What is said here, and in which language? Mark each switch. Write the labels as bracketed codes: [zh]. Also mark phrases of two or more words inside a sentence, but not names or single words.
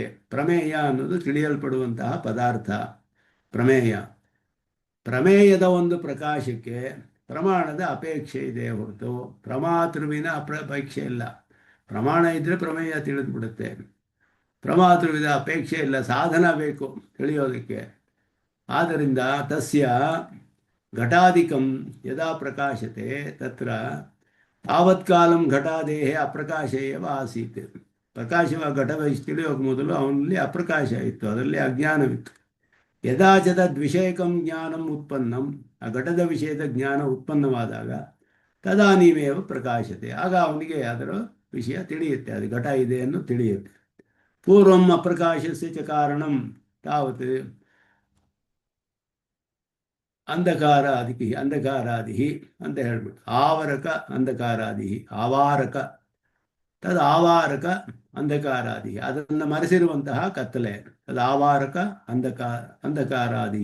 [kn] ಪ್ರಮೇಯ ಅನ್ನೋದು ತಿಳಿಯಲ್ಪಡುವಂತಹ ಪದಾರ್ಥ ಪ್ರಮೇಯದ ಒಂದು ಪ್ರಕಾಶಕ್ಕೆ ಪ್ರಮಾಣದ ಅಪೇಕ್ಷೆ ಇದೆ ಹೊರತು ಪ್ರಮಾತೃವಿನ ಅಪೇಕ್ಷೆ ಇಲ್ಲ. ಪ್ರಮಾಣ ಇದ್ದರೆ ಪ್ರಮೇಯ ತಿಳಿದ್ಬಿಡುತ್ತೆ. ಪ್ರಮಾತೃವಿನ ಅಪೇಕ್ಷೆ ಇಲ್ಲ, ಸಾಧನ ಬೇಕು ತಿಳಿಯೋದಕ್ಕೆ. [sa] ಆದ್ದರಿಂದ ತಸ್ಯ ಘಟಾಧಿಕಂ ಯದಾ ಪ್ರಕಾಶತೆ ತತ್ರ ತಾವತ್ಕಾಲಂ ಘಟಾದೇಹೇ ಅಪ್ರಕಾಶ ಏವ ಆಸೀತ್. [kn] ಪ್ರಕಾಶವ ಘಟವಹಿಸಿ ತಿಳಿಯೋಕೆ ಮೊದಲು ಅವನಲ್ಲಿ ಅಪ್ರಕಾಶ ಇತ್ತು, ಅದರಲ್ಲಿ ಅಜ್ಞಾನವಿತ್ತು. [sa] ಯದಾಚದ ದ್ವಿಷಯಕಂ ಜ್ಞಾನಂ ಉತ್ಪನ್ನಂ, [kn] ಆ ಘಟದ ವಿಷಯದ ಜ್ಞಾನ ಉತ್ಪನ್ನವಾದಾಗ [sa] ತದಾನೀಮೇವ ಪ್ರಕಾಶತೆ, [kn] ಆಗ ಅವನಿಗೆ ಅದರ ವಿಷಯ ತಿಳಿಯುತ್ತೆ, ಅದು ಘಟ ಇದೆ ಅನ್ನೋ ತಿಳಿಯುತ್ತೆ. [sa] ಪೂರ್ವಂ ಅಪ್ರಕಾಶಸ್ಯ ಚ ಕಾರಣಂ ತಾವತ್ ಅಂಧಕಾರಾದಿ [kn] ಅಂತ ಹೇಳ್ಬಿಟ್ಟು [sa] ಆವರಕ ಅಂಧಕಾರಾದಿ, ಆವಾರಕ ಅಂಧಕಾರಾದಿ, [kn] ಅದನ್ನು ಮರೆಸಿರುವಂತಹ ಕತ್ತಲೆ, ಅದು [sa] ಆವಾರಕ ಅಂಧಕಾರಾದಿ.